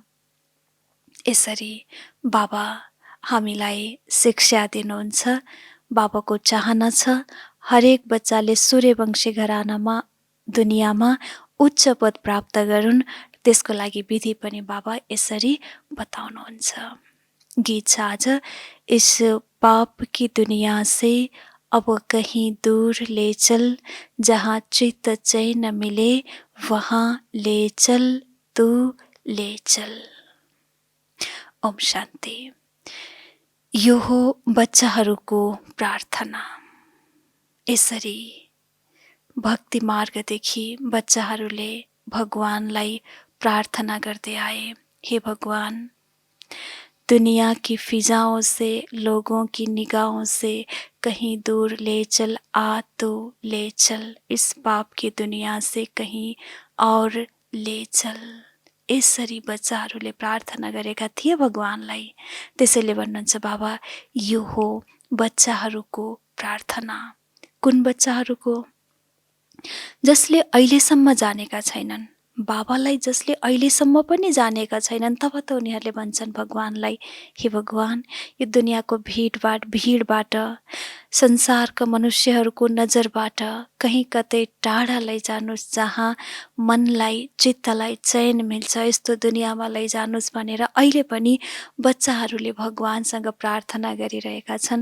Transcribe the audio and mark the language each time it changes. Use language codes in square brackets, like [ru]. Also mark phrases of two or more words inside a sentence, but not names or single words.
[ne] यसरी बाबा हामीलाई शिक्षा दिनुहुन्छ। बाबाको चाहना छ हरेक बच्चाले सूर्यवंशी घरानामा दुनियाँमा उच्च पद प्राप्त गरून्। त्यसको लागि विधि पनि बाबा यसरी बताउनुहुन्छ। गीत छ आज, [hi] इस पाप की दुनिया से अब कहीं दूर ले चल, जहाँ चित्त चैन मिले वहाँ ले चल, तू ले चल। [ne] ओम शान्ति। यो हो बच्चाहरूको प्रार्थना। यसरी भक्ति मार्गदेखि बच्चाहरूले भगवानलाई प्रार्थना गर्दै आए, हे भगवान, [hi] दुनिया की फिजाओं से, लोगों की निगाहों से कहीं दूर ले चल, आ तो ले चल, इस पाप की दुनिया से कहीं और ले चल। [ne] यसरी बच्चाहरूले प्रार्थना गरेका थिए भगवानलाई। त्यसैले भन्नुहुन्छ बाबा, यो हो बच्चाहरूको प्रार्थना। कुन बच्चाहरूको? जसले अहिलेसम्म जानेका छैनन्, बाबालाई जसले अहिलेसम्म पनि जानेका छैनन्, तब त उनीहरूले भन्छन् भगवानलाई, हे भगवान, यो दुनियाँको भिडबाट, संसारका मनुष्यहरूको नजरबाट कहीँ कतै टाढा लैजानुस्, जहाँ मनलाई चित्तलाई चयन मिल्छ, यस्तो दुनियाँमा लैजानुस् भनेर अहिले पनि बच्चाहरूले भगवानसँग प्रार्थना गरिरहेका छन्।